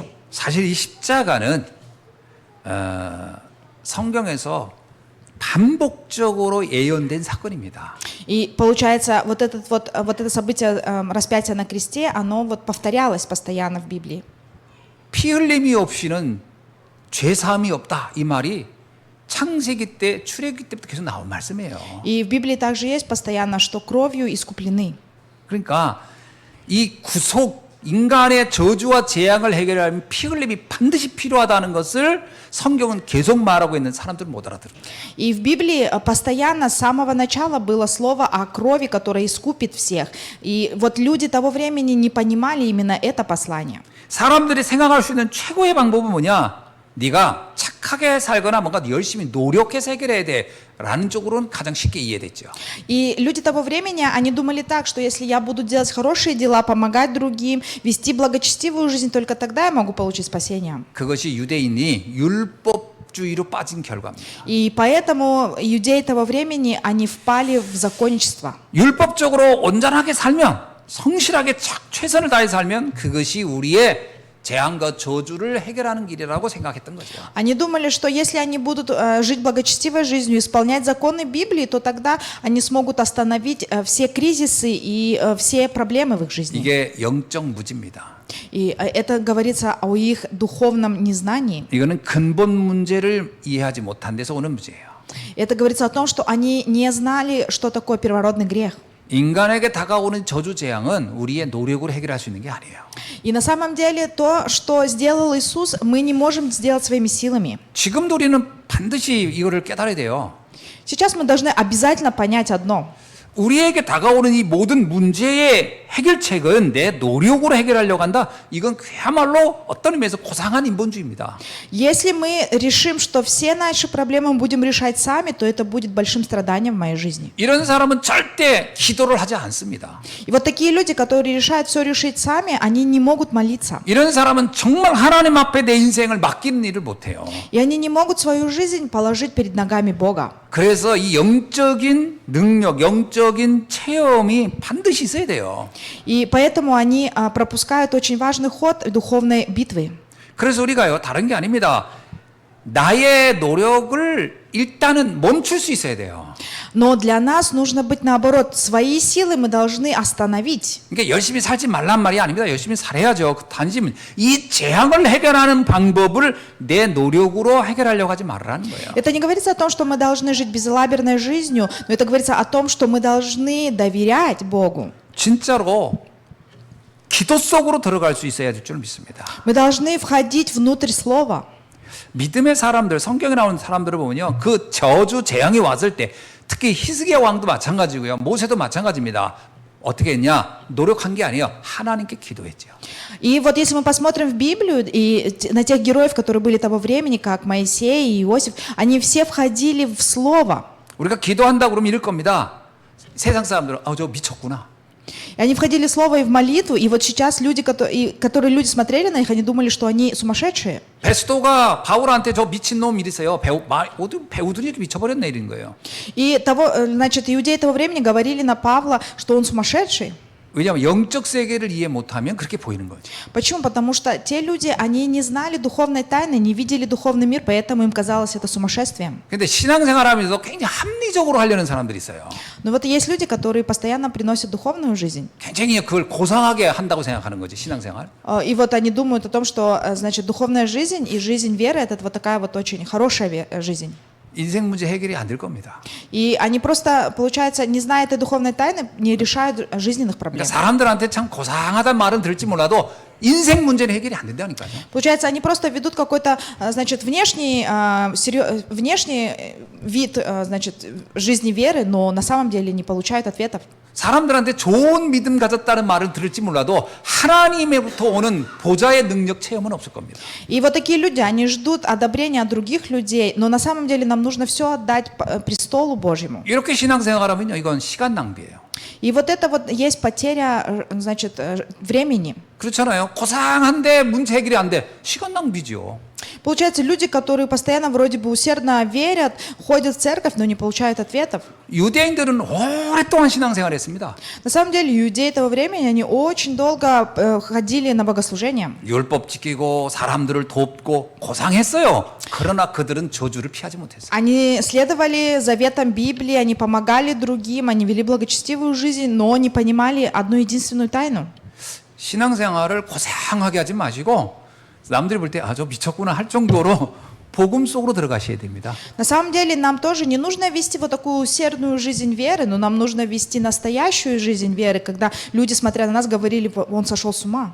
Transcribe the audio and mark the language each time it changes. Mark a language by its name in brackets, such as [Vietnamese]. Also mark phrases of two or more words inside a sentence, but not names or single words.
[Korean] 사실 이 십자가는 성경에서 반복적으로 예언된 사건입니다. [Russian] И получается, вот это событие распятия на кресте, оно вот повторялось постоянно в Библии. [Korean] 피 흘림이 없이는 죄 사함이 없다 이 말이 창세기 때 출애굽기 때부터 계속 나온 말씀이에요. [Russian] И в Библии также есть постоянно, что кровью искуплены. [Korean] 그러니까 이 구속 인간의 저주와 재앙을 해결하려면 피 흘림이 반드시 필요하다는 것을 성경은 계속 말하고 있는 사람들은 못 알아들어요. [Russian] И в Библии постоянно с самого начала было слово о крови, которая искупит всех. И вот люди того времени не понимали именно это послание. [Korean] 사람들이 생각할 수 있는 최고의 방법은 뭐냐? 네가 착하게 살거나 뭔가 열심히 노력해서 해결해야 돼라는 쪽으로는 가장 쉽게 이해됐죠. [Russian] И люди того времени, они думали так, что если я буду делать хорошие дела, помогать другим, вести благочестивую жизнь, только тогда я могу получить спасение. [Korean] 그것이 유대인이 율법주의로 빠진 결과입니다. [Russian] И поэтому иудеи того времени, они впали в законничество. [Korean] 율법적으로 온전하게 살면, 성실하게 최선을 다해 살면 그것이 우리의 재앙과 저주를 해결하는 길이라고 생각했던 거죠. [Russian] Они думали, что если они будут жить благочестивой жизнью, исполнять законы Библии, то тогда они смогут остановить все кризисы и все проблемы в их жизни. [Korean] 이게 영적 무지입니다. [Russian] И это говорится о их духовном незнании. [Korean] 이거는 근본 문제를 이해하지 못한 데서 오는 문제예요. [Russian] Это говорится о том, что они не знали, что такое первородный грех. [Korean] 인간에게 다가오는 저주 재앙은 우리의 노력으로 해결할 수 있는 게 아니에요. [Russian] И на самом деле то, что сделал Иисус, мы не можем сделать своими силами. [Korean] 지금도 우리는 반드시 이거를 깨달아야 돼요. [Russian] Сейчас мы должны обязательно понять одно. [Korean] 우리에게 다가오는 이 모든 문제의 해결책은 내 노력으로 해결하려고 한다. 이건 그야말로 어떤 의미에서 고상한 인본주의입니다. [Russian] Если мы решим, что все наши проблемы мы будем решать сами, то это будет большим страданием в моей жизни. [Korean] 이런 사람은 절대 기도를 하지 않습니다. [Russian] И вот такие люди, которые решают все решить сами, они не могут молиться. [Korean] 이런 사람은 정말 하나님 앞에 내 인생을 맡기는 일을 못해요. [Russian] И они не могут свою жизнь положить перед ногами Бога. [Korean] 그래서 이 영적인 능력, 영적인 체험이 반드시 있어야 돼요. [Russian] И поэтому они пропускают очень важный ход духовной битвы. [Korean] 그래서 우리가요, 다른 게 아닙니다. 나의 노력을 일단은 멈출 수 있어야 돼요. [Russian] Но для нас нужно быть наоборот. Свои силы мы должны остановить. [Korean] 그러니까 열심히 살지 말란 말이 아닙니다. 열심히 살아야죠. 단지 이 재앙을 해결하는 방법을 내 노력으로 해결하려고 하지 말라는 거예요. [Russian] Это не говорится о том, что мы должны жить безалаберной жизнью, но это говорится о том, что мы должны доверять Богу. [Korean] 진짜로 기도 속으로 들어갈 수 있어야 될 줄 믿습니다. [Russian] Мы должны входить внутрь Слова. [Korean] 믿음의 사람들, 성경에 나오는 사람들을 보면요, 그 저주 재앙이 왔을 때, 특히 히스기야 왕도 마찬가지고요, 모세도 마찬가지입니다. 어떻게 했냐? 노력한 게 아니에요. 하나님께 기도했죠. [Russian] И вот если мы посмотрим в Библию и на тех героев, которые были того времени, как Моисей и Иосиф, они все входили в Слово. [Korean] 우리가 기도한다 그러면 이럴 겁니다. 세상 사람들은 저 미쳤구나. [Russian] И они входили в Слово и в молитву, и вот сейчас люди, которые люди смотрели на них, они думали, что они сумасшедшие. [Korean] 베스도가 바울한테 저 미친놈 이랬어요. 배우들이 이렇게 미쳐버렸네 이런 거예요. [Russian] И значит, иудеи того времени говорили на Павла, что он сумасшедший. [Korean] 왜냐하면 영적 세계를 이해 못하면 그렇게 보이는 거죠. [Russian] Почему? Потому что те люди, они не знали духовной тайны, не видели духовный мир, поэтому им казалось это сумасшествием. [Korean] 근데 신앙생활하면서 굉장히 합리적으로 하려는 사람들이 있어요. [Russian] Но вот есть люди, которые постоянно приносят духовную жизнь. [Korean] 굉장히 그걸 고상하게 한다고 생각하는 거지, 신앙생활. [Russian] И вот они думают о том, что, значит, духовная жизнь и жизнь веры — это вот такая вот очень хорошая жизнь. [Korean] 인생 문제 해결이 안 될 겁니다. [Russian] И они просто, получается, не зная этой духовной тайны, не решают жизненных проблем. [Korean] 그러니까 사람들한테 참 고상하다는 말은 들을지 몰라도 인생 문제는 해결이 안 된다니까요. [Russian] Получается, они просто ведут какой-то, значит, внешний вид, значит, жизни веры, но на самом деле не получают ответов. [Korean] 사람들한테 좋은 믿음 가졌다는 말을 들을지 몰라도 하나님에부터 오는 보좌의 능력 체험은 없을 겁니다. [Russian] И вот такие люди, они ждут одобрения от других людей, но на самом деле нам нужно все отдать престолу Божьему. [Korean] 이렇게 신앙생활하면요, 이건 시간 낭비예요. [Russian] И вот это вот есть потеря, значит, времени. [Korean] 그렇잖아요. 고상한데 문제 해결이 안 돼. 시간 낭비죠. [Russian] Получается, люди, которые постоянно вроде бы усердно верят, ходят в церковь, но не получают ответов. [Korean] 유대인들은 오랫동안 신앙생활했습니다. [Russian] На самом деле, иудеи того времени, они очень долго ходили на богослужения. [Korean] 율법 지키고 사람들을 돕고 고상했어요. 그러나 그들은 저주를 피하지 못했어요. [Russian] Они следовали заветам Библии, они помогали другим, они вели благочестивую жизнь, но не понимали одну единственную тайну. [Korean] 신앙생활을 고상하게 하지 마시고 남들이 볼 때 저 미쳤구나 할 정도로 복음 속으로 들어가셔야 됩니다. [Russian] На самом деле нам тоже не нужно вести вот такую усердную жизнь веры, но нам нужно вести настоящую жизнь веры, когда люди, смотря на нас, говорили, он сошел с ума.